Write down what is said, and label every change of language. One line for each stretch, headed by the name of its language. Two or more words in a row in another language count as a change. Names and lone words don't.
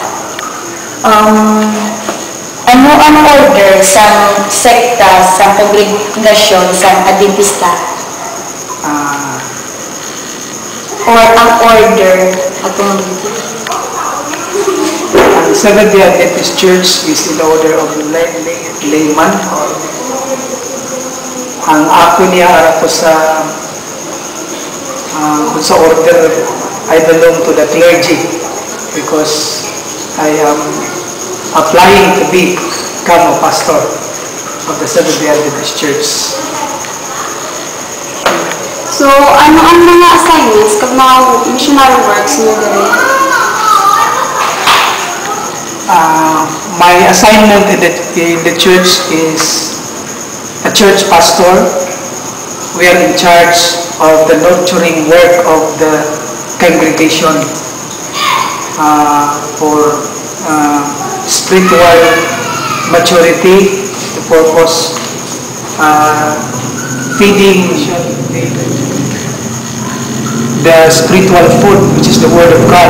Hiligaynon: Ano ang order sa sekta sa kongregasyon sa Adventista? Or ang order atong
English: Ang Seventh-day Adventist Church is in the order of layman.
Hiligaynon: Ang ako niya ara ko sa order,
English: I belong to the clergy because I am applying to become a pastor of the Seventh-day Adventist Church. So,
Hiligaynon: ano ang mga assignments kag mga
English: missionary works
Hiligaynon: niyo diri?
English: My assignment in the church is a church pastor. We are in charge of the nurturing work of the congregation for spiritual maturity, to purpose feeding the spiritual food, which is the Word of God.